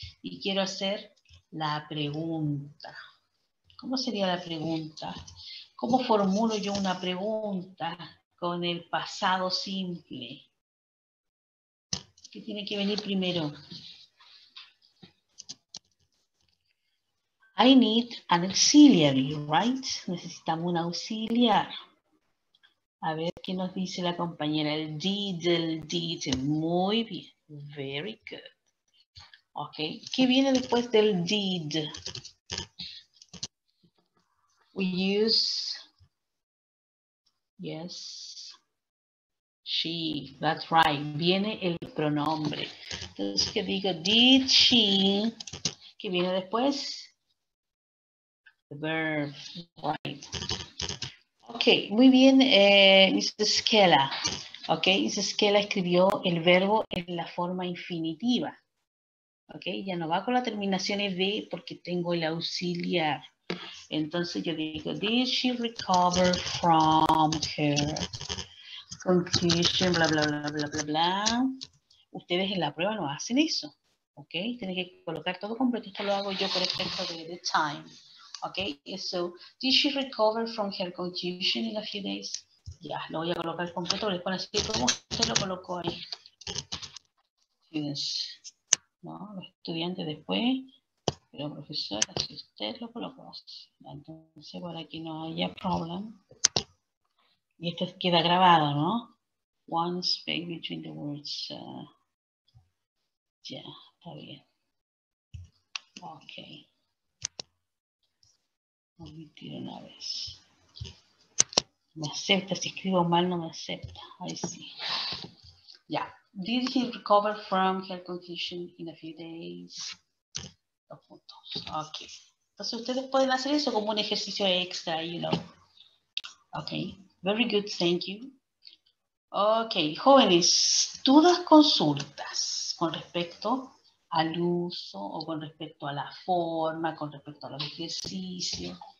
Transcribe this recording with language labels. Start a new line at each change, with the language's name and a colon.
Spanish: Y quiero hacer la pregunta. ¿Cómo sería la pregunta? ¿Cómo formulo yo una pregunta con el pasado simple? ¿Qué tiene que venir primero?
English: I need an auxiliary, right?
Spanish: Necesitamos un auxiliar. A ver qué nos dice la compañera. El did. Muy bien.
English: Very good.
Spanish: Ok. ¿Qué viene después del did?
English: We use, yes, she. That's right.
Spanish: Viene el pronombre. Entonces, ¿qué digo?
English: Did she?
Spanish: ¿Qué viene después?
English: The verb, right.
Spanish: Ok, muy bien, Mrs. Skella. Ok, Mrs. Skella escribió el verbo en la forma infinitiva. Ok, ya no va con la terminación de porque tengo el auxiliar. Entonces yo digo,
English: did she recover from her concussion, bla, bla, bla, bla, bla, bla.
Spanish: Ustedes en la prueba no hacen eso. Ok, tienen que colocar todo completo. Esto lo hago yo por efecto de
English: the time. Okay, so did she recover from her contusion in a few days?
Spanish: Ya, lo voy a colocar completo, les pone así como usted lo colocó ahí. No, los estudiantes después, pero profesora, si usted lo colocó así. Entonces, para que no haya problema. Y esto queda grabado, ¿no?
English: One space between the words.
Spanish: Ya, está bien. Ok. Omitir una vez. Me acepta, si escribo mal no me acepta. Ahí sí. Ya.
English: Did he recover from her confusion in a few days?
Spanish: Dos puntos. Ok. Entonces ustedes pueden hacer eso como un ejercicio extra,
English: you know.
Spanish: Ok.
English: Very good, thank you.
Spanish: Ok, jóvenes, dudas, consultas con respecto al uso o con respecto a la forma, con respecto a los ejercicios.